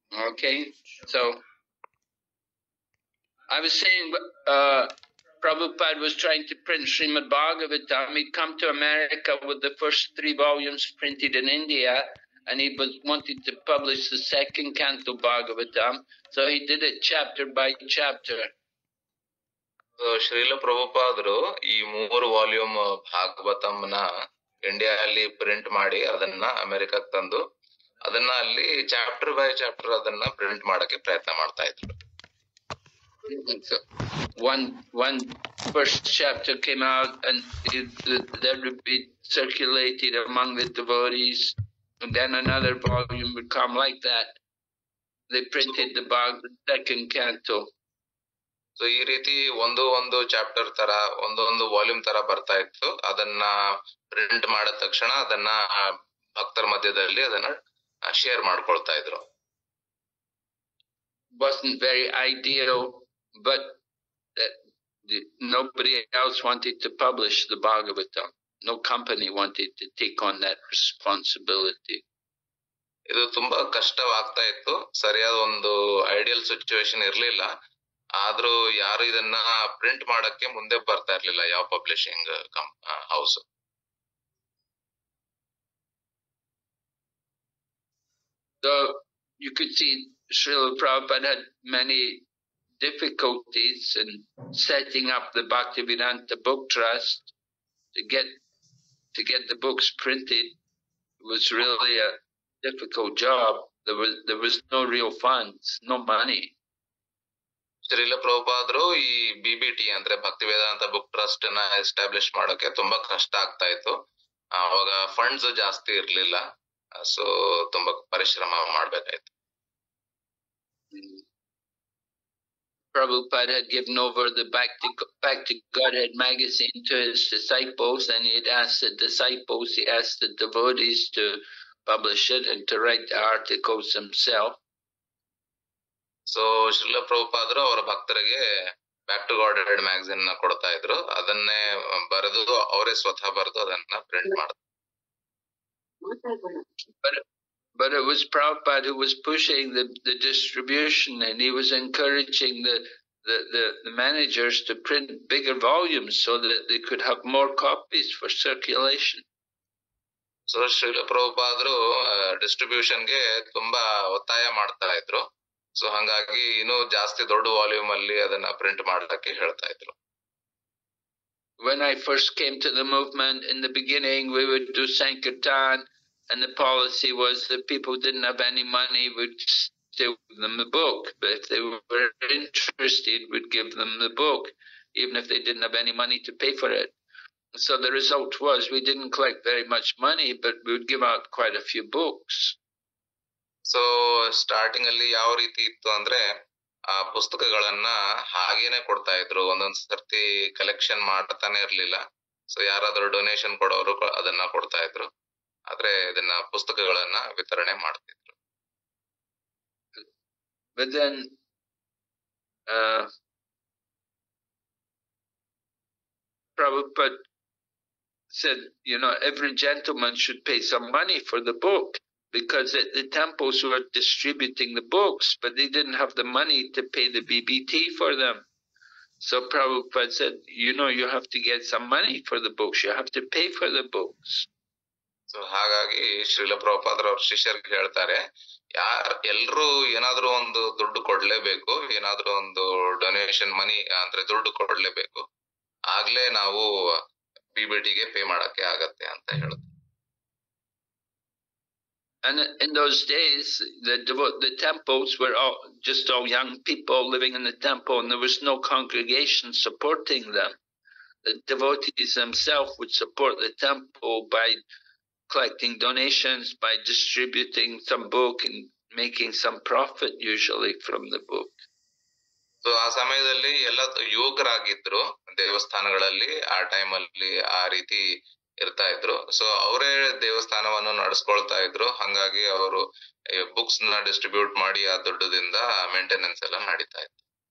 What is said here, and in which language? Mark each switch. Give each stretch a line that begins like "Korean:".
English: Okay, so I was saying Prabhupada was trying to print Srimad Bhagavatam. He'd come to America with the first 3 volumes printed in India, and he wanted to publish the second canto Bhagavatam, so he did it chapter by chapter.
Kannada: So Srila Prabhupadru ಈ 3 volume ಭಾಗವತಂನ ಇಂಡಿಯಾದಲ್ಲಿ print ಮಾಡಿ ಅದನ್ನ ಅಮೆರಿಕಕ್ಕೆ ತಂದು ಅದನ್ನ ಅಲ್ಲಿ
English: chapter by chapter
Kannada: ಅದನ್ನ print ಮಾಡಕ್ಕೆ ಪ್ರಯತ್ನ ಮಾಡ್ತಾ ಇದ್ರು.
English: So one first chapter came out and that would be circulated among the devotees, and then another volume would come like that. They printed the second canto.
Kannada: So ಈ ರೀತಿ ಒಂದು chapter ತರ ಒಂದು ವಾಲ್ಯೂಮ್ ತರ ಬರ್ತಾ ಇತ್ತು. ಅದನ್ನ ಪ್ರಿಂಟ್ ಮಾಡಿದ ತಕ್ಷಣ ಅದನ್ನ ಭಕ್ತರ ಮಧ್ಯದಲ್ಲಿ ಅದನ್ನ ಶೇರ್ ಮಾಡ್ಕೊಳ್ತಾ ಇದ್ರು.
English: Wasn't very ideal, but nobody else wanted to publish the Bhagavatam. No company wanted to take on that responsibility.
Kannada: ಇದು ತುಂಬಾ ಕಷ್ಟವಾಗ್ತಾ ಇತ್ತು. ಸರಿಯಾದ ಒಂದು
English: ideal situation
Kannada: ಇರ್ಲಿಲ್ಲ. ಆದ್ರೂ ಯಾರು ಇದನ್ನ ಪ್ರಿಂಟ್ ಮಾಡಕ್ಕೆ ಮುಂದೆ ಬರ್ತಾ ಇರ್ಲಿಲ್ಲ, ಯಾವ publishing house.
English: So you could see Srila Prabhupada had many difficulties in setting up the Bhaktivedanta Book Trust to get the books printed. It was really a difficult job. There was no real funds, no money.
Kannada: Srila ಪ್ರಭುಪಾದರು ಈ BBT ಅಂದ್ರೆ ಭಕ್ತಿ ವೇದಾಂತ book trust ನ establish ಮಾಡೋಕೆ ತುಂಬಾ ಕಷ್ಟ ಆಗ್ತಾ ಇತ್ತು. ಅವಾಗ ಫಂಡ್ಸ್ ಜಾಸ್ತಿ ಇರ್ಲಿಲ್ಲ, ಸೊ ತುಂಬಾ ಪರಿಶ್ರಮ ಮಾಡ್ಬೇಕಾಯ್ತು.
English: Prabhupada had given over the Back to Godhead magazine to his disciples, and he had asked the disciples, he asked the devotees to publish it and to write the articles himself.
Kannada: So Srila ಪ್ರಭುಪಾದರು ಅವರ ಭಕ್ತರಿಗೆ back to god head magazine ನ ಕೊಡ್ತಾ ಇದ್ರು. ಅದನ್ನೇ ಬರೆದು ಅವರೇ ಸ್ವತಃ ಬರೆದು ಅದನ್ನ ಪ್ರಿಂಟ್ ಮಾಡಿದ್ರು.
English: But it was Prabhupada who was pushing the distribution, and he was encouraging the managers to print bigger volumes so that they could have more copies for circulation.
Kannada: So Srila ಪ್ರಭುಪಾದರು ಡಿಸ್ಟ್ರಿಬ್ಯೂಷನ್ಗೆ ತುಂಬಾ ಒತ್ತಾಯ ಮಾಡ್ತಾ ಇದ್ರು. ಸೊ ಹಂಗಾಗಿ ಇನ್ನೂ ಜಾಸ್ತಿ ದೊಡ್ಡ volume ಅಲ್ಲಿ ಅದನ್ನ ಪ್ರಿಂಟ್ ಮಾಡಕ್ಕೆ ಹೇಳ್ತಾ ಇದ್ರು.
English: When I first came to the movement, in the beginning we would do Sankirtan, and the policy was that people didn't have any money, we'd still give them the book. But if they were interested, we'd give them the book, even if they didn't have any money to pay for it. So the result was we didn't collect very much money, but we would give out quite a few books.
Kannada: So starting ಅಲ್ಲಿ ಯಾವ ರೀತಿ ಇತ್ತು ಅಂದ್ರೆ ಆ ಪುಸ್ತಕಗಳನ್ನ ಹಾಗೇನೆ ಕೊಡ್ತಾ ಇದ್ರು. ಒಂದೊಂದ್ ಸರ್ತಿ ಕಲೆಕ್ಷನ್ ಮಾಡ್ತಾನೆ ಇರ್ಲಿಲ್ಲ. ಸೊ ಯಾರಾದ್ರೂ ಡೊನೇಷನ್ ಕೊಡೋರು ಅದನ್ನ ಕೊಡ್ತಾ ಇದ್ರು, ಆದ್ರೆ ಇದನ್ನ ಪುಸ್ತಕಗಳನ್ನ ವಿತರಣೆ ಮಾಡ್ತಿದ್ರು.
English: But then Prabhupada said, every gentleman should pay some money for the book, because the temples were distributing the books, but they didn't have the money to pay the BBT for them. So Prabhupada said, you have to get some money for the books. You have to pay for the books.
Kannada: So ಹಾಗಾಗಿ ಶ್ರೀಲ ಪ್ರಭುಪಾದ್ರ ಅವ್ರ ಶಿಷ್ಯರಿಗೆ ಹೇಳ್ತಾರೆ, ಎಲ್ರು ಏನಾದ್ರೂ ಒಂದು ದುಡ್ಡು ಕೊಡ್ಲೇಬೇಕು, ಏನಾದ್ರೂ ಒಂದು ಡೊನೇಷನ್ ಮನಿ ಅಂದ್ರೆ ದುಡ್ಡು ಕೊಡ್ಲೇಬೇಕು, ಆಗ್ಲೇ ನಾವು BBTಗೆ ಪೇ ಮಾಡಕ್ಕೆ ಆಗತ್ತೆ ಅಂತ ಹೇಳ್ತಾರೆ.
English: And in those days, the temples were just all young people living in the temple, and there was no congregation supporting them. The devotees themselves would support the temple by collecting donations, by distributing some book and making some profit usually from the book.
Kannada: So ಆ ಸಮಯದಲ್ಲಿ ಎಲ್ಲ ಯುವಕರಾಗಿದ್ರು ದೇವಸ್ಥಾನಗಳಲ್ಲಿ, ಆ ಟೈಮಲ್ಲಿ ಆ ರೀತಿ ಇರ್ತಾ ಇದ್ರು. ಸೊ ಅವರೇ ದೇವಸ್ಥಾನವನ್ನು ನಡೆಸ್ಕೊಳ್ತಾ ಇದ್ರು. ಹಂಗಾಗಿ ಅವರು ಬುಕ್ಸ್ ನ ಡಿಸ್ಟ್ರಿಬ್ಯೂಟ್ ಮಾಡಿ ಆ ದುಡ್ಡದಿಂದ ಮೇಂಟೆನೆನ್ಸ್ ಎಲ್ಲ ನಡೀತಾ ಇತ್ತು.